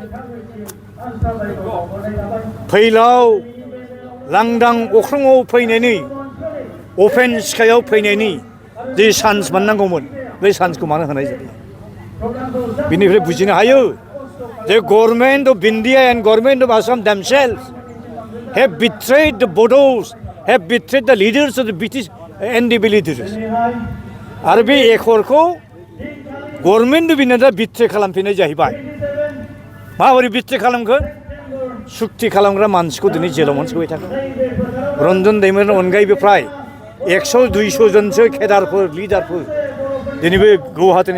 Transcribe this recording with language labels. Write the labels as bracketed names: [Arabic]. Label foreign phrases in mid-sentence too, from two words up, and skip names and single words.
[Bodo] फैलाव लांदां अख्राङाव फैनायनि अपेन स्काइआव फैनायनि जे चान्स मोननांगौमोन बे चान्सखौ मानो होनाय जायो बिनिफ्राय बुजिनो हायो जे [English] Government of India and Government of Assam themselves have betrayed the Bodos, have betrayed the leaders of the British NDP leaders. [Bodo] आरो बे एकरखौ गभर्नमेन्ट बिनो दा बिट्रे खालामफिननाय जाहैबाय माबोरै बिट्रे खालामखो सुक्ति खालामग्रा मानसिखौ दिनै जेलाव मोनसोबाय थागोन रन्जन दैमारिनि अनगायैबो फ्राय 100-200 जनसो केडारफोर लिडारफोर दिनै बे गुवाहाटीनि